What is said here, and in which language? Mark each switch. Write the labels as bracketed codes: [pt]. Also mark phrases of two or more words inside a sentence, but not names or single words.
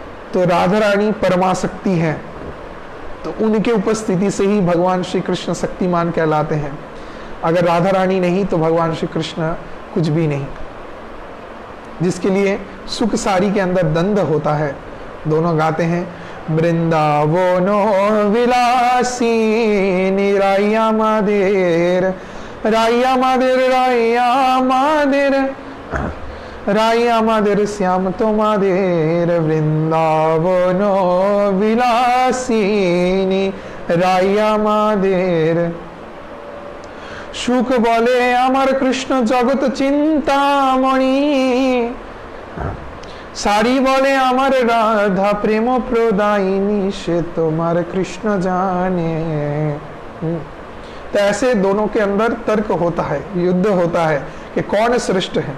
[hi] तो राधा रानी परमाशक्ति है, तो उनके उपस्थिति से ही भगवान श्री कृष्ण शक्तिमान कहलाते हैं। अगर राधा रानी नहीं तो भगवान श्री कृष्ण कुछ भी नहीं। जिसके लिए सुख सारी के अंदर द्वंद होता है। दोनों गाते हैं, [bn] বৃন্দাবন বিলাসী রাই মোদের রাই মোদের রাই মোদের রাই মোদের শ্যাম তো মোদের বৃন্দাবন বিলাসী রাই মোদের। শুক বলে আমার কৃষ্ণ জগৎ চিন্তামণি সারী বলে আমার রাধা প্রেম প্রদায়িনী [hi] से तुम्हारे कृष्ण जाने। तो ऐसे दोनों के अंदर तर्क होता है, युद्ध होता है कि कौन श्रेष्ठ है।